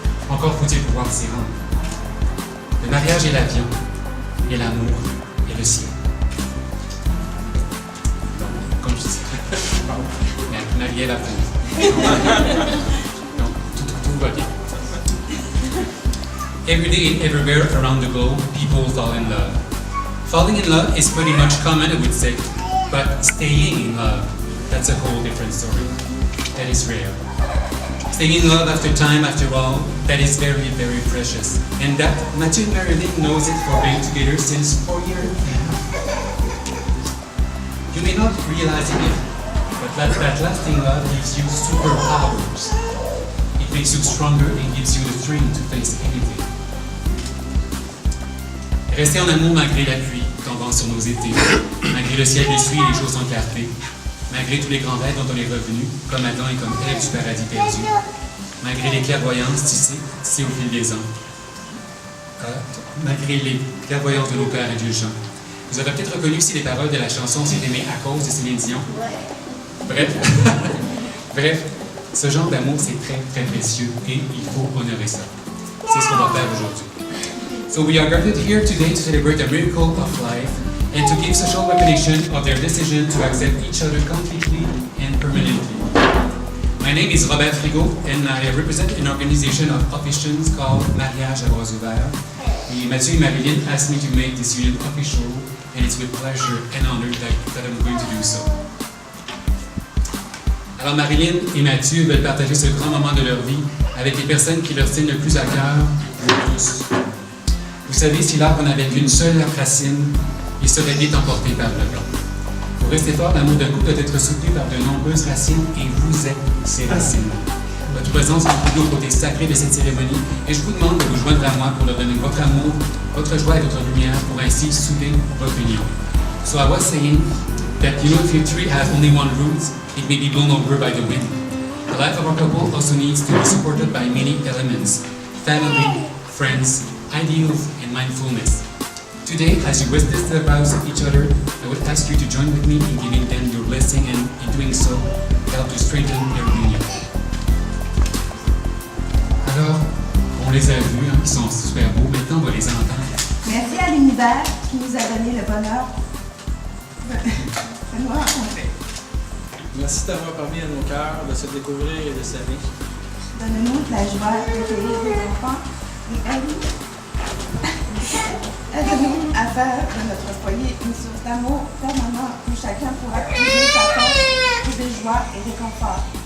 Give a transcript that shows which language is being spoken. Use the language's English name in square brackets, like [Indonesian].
[French] Encore faut-il pouvoir s'y rendre. Le mariage est l'avion, et l'amour est le ciel. Donc, comme je disais, Marie est la pauvre. Donc, tout va bien. [English] Every day and everywhere around the globe, people fall in love. Falling in love is pretty much common, I would say, but staying in love, that's a whole different story. That is rare. Staying in love after time, after all, that is very, very precious. And that Matthew and Marilyn knows it for being together since 4 years and a half. You may not realize it, but that lasting love gives you superpowers. It makes you stronger and gives you the strength to face anything. [French] Restez en amour malgré la pluie tombant sur nos étés, malgré le ciel déçu et les jours sans clarté, malgré tous les grands rêves dont on est revenu, comme Adam et comme Ève du paradis perdu, malgré les clairvoyances tissées au fil des ans, malgré les clairvoyances de nos pères indulgents. Vous avez peut-être reconnu ici les paroles de la chanson « C'est aimé à cause » de Céline Dion. Bref, ce genre d'amour, c'est très, très précieux et il faut honorer ça. C'est ce qu'on va faire aujourd'hui. [English] So we are gathered here today to celebrate a miracle of life and to give social recognition of their decision to accept each other completely and permanently. My name is Robert Frigo and I represent an organization of officiants called Mariage à bras ouverts. Et Mathieu et Marilyn asked me to make this union official and it's with pleasure and honor that I'm going to do so. [French] Alors Marilyn et Mathieu veulent partager ce grand moment de leur vie avec les personnes qui leur tiennent le plus à cœur, nous tous. Vous savez, si l'arbre n'avait qu'une seule racine, il serait vite emporté par le vent. Pour rester fort, l'amour d'un couple doit être soutenu par de nombreuses racines et vous êtes ces racines. Votre présence contribue au côté sacré de cette cérémonie et je vous demande de vous joindre à moi pour leur donner votre amour, votre joie et votre lumière pour ainsi souder votre union. [English] So I was saying that if your tree has only one root, it may be blown over by the wind. The life of our couple also needs to be supported by many elements: family, friends, ideals, and mindfulness. Today, as you witness the vows of each other, I would ask you to join with me in giving them your blessing and, in doing so, help to strengthen their union. [French] Alors, on les a vus, ils sont super beaux, maintenant on va les entendre. Merci à l'univers qui nous a donné le bonheur de nous rencontrer. Merci d'avoir permis à nos cœurs de se découvrir et de s'aimer. Donne-nous de la joie d'accueillir des enfants et aide-nous à faire de notre foyer une source d'amour permanent où chacun pourra trouver sa force, trouver joie et réconfort.